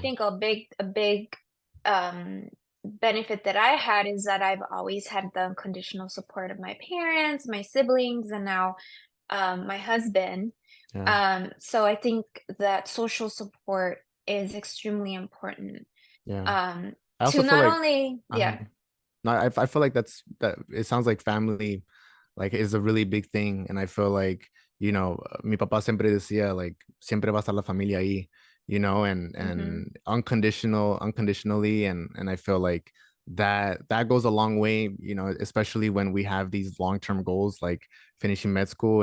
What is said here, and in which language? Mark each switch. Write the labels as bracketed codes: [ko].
[en] think a big um, benefit that I had is that I've always had the unconditional support of my parents, my siblings, and now my husband. Yeah. So I think that social support is extremely important Yeah. um, I also to feel not like, only, uh-huh. yeah. No, I feel like that it sounds like family like is a really big thing. And I feel like, [es] mi papá siempre decía like siempre va a estar la familia ahí, Hmm. [en] and unconditionally. And I feel like that goes a long way, especially when we have these long-term goals like finishing med school.